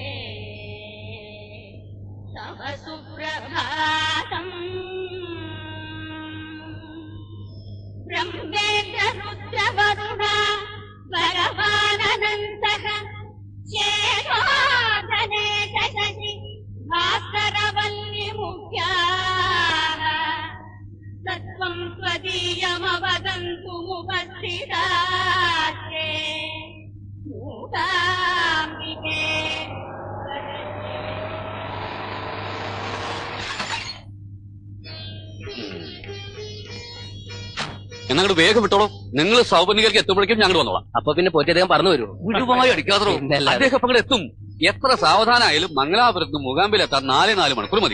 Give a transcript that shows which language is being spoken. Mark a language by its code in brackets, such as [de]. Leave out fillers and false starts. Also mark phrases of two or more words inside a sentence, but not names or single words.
[sa] तव सुप्रभातम् ब्रह्मेन्द्र रुद्रवरुणा वरवाननन्तः शेषोधने शशि भास्करवल्लिमुख्याः तत्त्वं त्वदीयमवदन्तु मुपस्थितास्ते मूकाम्बिके [ml] എന്നങ്ങോട്ട് വേഗം വിട്ടോളൂ. നിങ്ങൾ സൗപർണികൾക്ക് എത്തുമ്പോഴേക്കും ഞങ്ങൾ വന്നോളാം. അപ്പൊ പിന്നെ പോറ്റി അദ്ദേഹം പറഞ്ഞു വരുമോ? മുഴുവനായി അടിക്കാതോ. അദ്ദേഹം ഇപ്പൊ എത്തും. എത്ര സാവധാനായാലും മംഗലാപുരത്ത് മുഖാമ്പിലെത്താൻ 4 മണിക്കൂർ മതി.